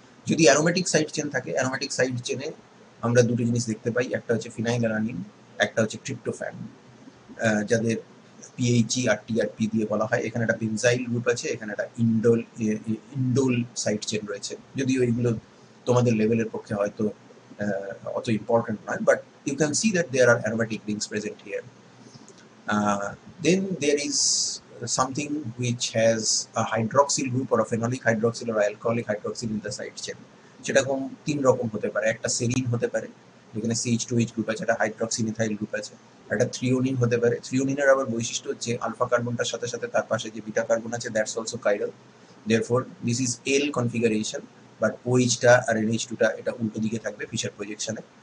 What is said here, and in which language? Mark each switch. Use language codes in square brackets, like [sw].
[bn] যদি aromatic side chain থাকে, aromatic side চেনে আমরা দুটো জিনিস দেখতে পাই, একটা হচ্ছে ফিনাইলঅ্যালানিন, একটা হচ্ছে ট্রিপ্টোফ্যান, যাদের পিএইচই আর টিআরপি দিয়ে বলা হয়। এখানে একটা বেনজাইল গ্রুপ আছে, এখানে একটা ইন্ডোল সাইড চেন রয়েছে, যদিও এইগুলো তোমাদের লেভেলের পক্ষে হয়তো অত ইম্পর্টেন্ট নয়, [en] But you can see that there are aromatic rings present here. Then there is something which has a hydroxyl group or a phenolic hydroxyl or alcoholic hydroxyl in the side chain. [bn] সেরকম 3 রকম হতে পারে। একটা serene হতে পারে যেখানে CH2H group আছে, একটা হাইড্রক্সিমিথাইল গ্রুপ আছে, একটা থ্রিওনিন হতে পারে। থ্রিওনিনের আবার বৈশিষ্ট্য হচ্ছে আলফা কার্বনটার সাথে সাথে তার পাশে যে বিটা কার্বন আছে, [en] That's also chiral. Therefore this is L configuration, [bn] but OH-টা আর NH2-টা এটা উল্টো দিকে থাকবে ফিশার প্রজেকশনে।